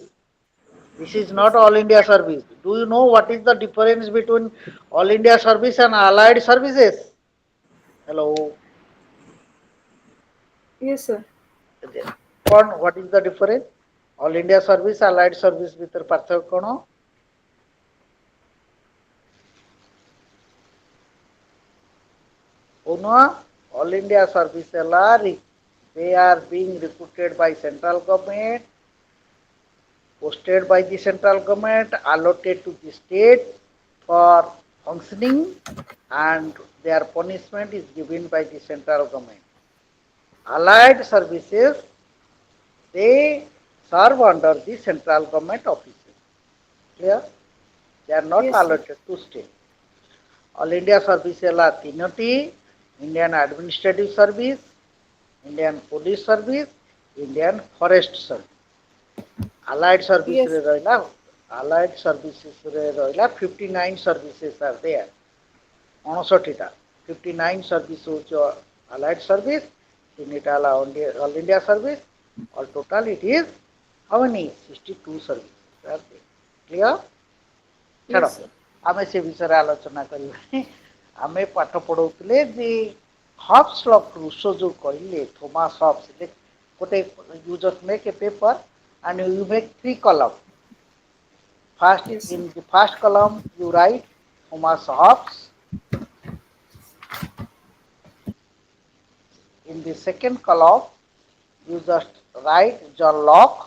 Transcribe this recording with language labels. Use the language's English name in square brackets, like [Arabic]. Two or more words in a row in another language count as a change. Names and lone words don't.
[English] This is not All India service. Do you know what is the difference between All India service and allied services? Hello. yes, sir. What is the difference? All India service, allied service [Odia] ଭିତରେ ପାର୍ଥକ୍ୟ କ'ଣ? [English] All India service they are being recruited by central government, posted by the central government, allotted to the state for functioning, and their punishment is given by the central government. Allied services, they serve under the central government offices. Clear? They are not Yes, sir. allotted to state. All India service [Odia] ହେଲା ତିନୋଟି, [English] Indian Administrative Service, Indian Police Service, Indian Forest Service. Allied service Yes. [Odia] ରେ ରହିଲା, [English] Allied services [Odia] ରେ ରହିଲା [English] 59 services are there. [Odia] 59ଟା 59 service ହେଉଛି [English] Allied service, [Odia] ତିନିଟା ହେଲା [English] All India service. All total it is how many? 62 services are there. Clear? [Odia] ଛାଡ଼, [English] Yes, sir. [Odia] ଆମେ ସେ ବିଷୟରେ ଆଲୋଚନା କରିବାନି। ଆମେ ପାଠ ପଢ଼ଉଥିଲେ ଯେ ହବ୍ସ ଅଫ୍ ରୁସୋ ଯୋଉ କହିଲେ, ଥୋମାସ ହବ୍ସ, ଗୋଟେ [English] you just make a paper and you make 3 columns. First, Yes, sir. in the first column you write Thomas Hobbes. In the second column you just write John Locke.